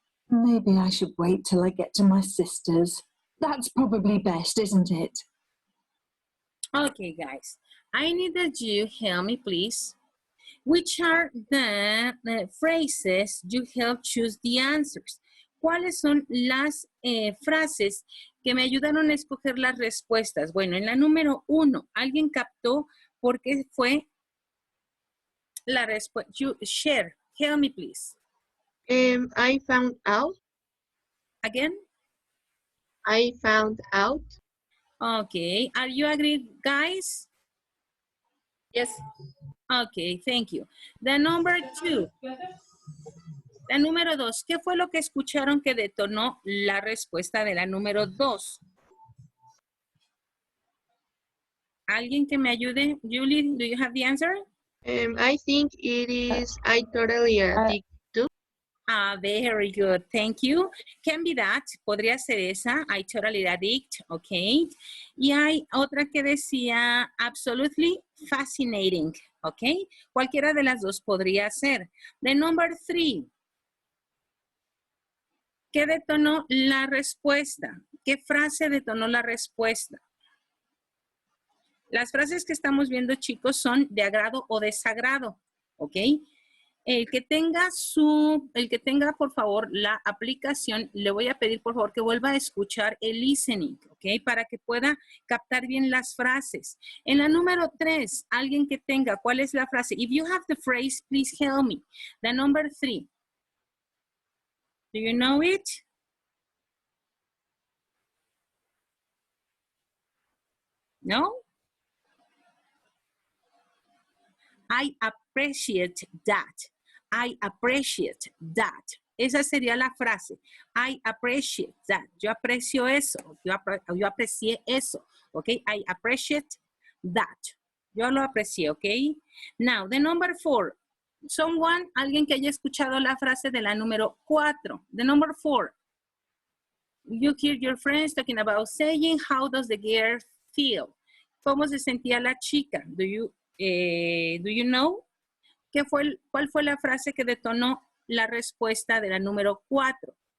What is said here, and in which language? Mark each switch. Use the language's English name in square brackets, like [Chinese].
[English] Maybe I should wait till I get to my sister's. That's probably best, isn't it? Okay, guys. I need that you help me, please. Which are the phrases you help choose the answers? [Spanish] ¿Cuáles son las frases que me ayudaron a escoger las respuestas? Bueno, en la número 1, ¿alguien captó por qué fue la respuesta? [English] You share. Help me, please. I found out. Again? I found out. Okay. Are you agreed, guys? Yes. Okay, thank you. The number 2. [Spanish] La número 2. ¿Qué fue lo que escucharon que detonó la respuesta de la número 2? ¿Alguien que me ayude? [English] Julie, do you have the answer? I think it is I totally addicted to. Very good. Thank you. Can be that. [Spanish] Podría ser esa. [English] I totally addict. Ok. [Spanish] Y hay otra que decía [English] absolutely fascinating. [Spanish] Ok. Cualquiera de las dos podría ser. [English] The number 3. [Spanish] ¿Qué detonó la respuesta? ¿Qué frase detonó la respuesta? Las frases que estamos viendo, chicos, son de agrado o desagrado. ¿Ok? El que tenga por favor la aplicación, le voy a pedir por favor que vuelva a escuchar el listening, ¿ok? Para que pueda captar bien las frases. En la número 3, alguien que tenga, ¿cuál es la frase? [English] If you have the phrase, please help me. The number 3. Do you know it? No? I appreciate that. I appreciate that. [Spanish] Esa sería la frase. [English] I appreciate that. [Spanish] Yo aprecio eso. Yo aprecié eso. ¿Ok? [English] I appreciate that. [Spanish] Yo lo aprecié. ¿Ok? [English] Now, the number 4. [Spanish] Alguien que haya escuchado la frase de la número 4. [English] The number 4. You hear your friends talking about saying, how does the girl feel? [Spanish] ¿Cómo se sentía la chica? [English] Do you know? [Spanish] ¿Cuál fue la frase que detonó la respuesta de la número 4?